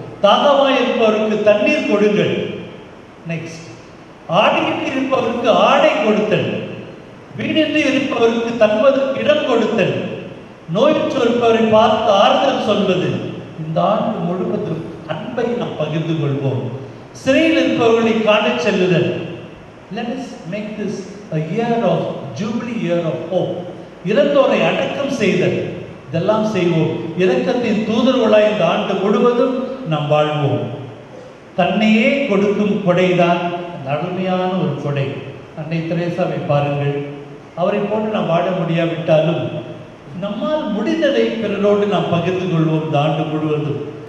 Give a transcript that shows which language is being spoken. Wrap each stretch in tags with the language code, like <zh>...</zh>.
<ta>தாகமாய் இருப்பவருக்கு தண்ணீர் கொடுங்கள். நெக்ஸ்ட், ஆடையின்றி இருப்பவருக்கு ஆடை கொடுத்தல், வீடின்றி இருப்பவருக்கு தங்குவதற்கு இடம் கொடுத்தல், நோயுற்று இருப்பவரை பார்த்து ஆறுதல் சொல்வது. இந்த ஆண்டு முழுவதும் அன்பை நாம் பகிர்ந்து கொள்வோம். சிறையில் இருப்பவர்களை காணச் செல்லுதல்.</ta> <en>Let us make this a year of jubilee, year of hope.</en> <ta>இறந்தோரை அடக்கம் செய்தல், இதெல்லாம் செய்வோம். இரக்கத்தின் தூதர்களாய் இந்த ஆண்டு முழுவதும் நாம் வாழ்வோம். தன்னையே கொடுக்கும் கொடைதான் அருமையான ஒரு கொடை. அன்னை தெரேசாவை பாருங்கள். அவரை போன்று நாம் வாழ முடியாவிட்டாலும் நம்மால் முடிந்ததை பிறரோடு நாம் பகிர்ந்து கொள்வோம் இந்த ஆண்டு முழுவதும்.</ta>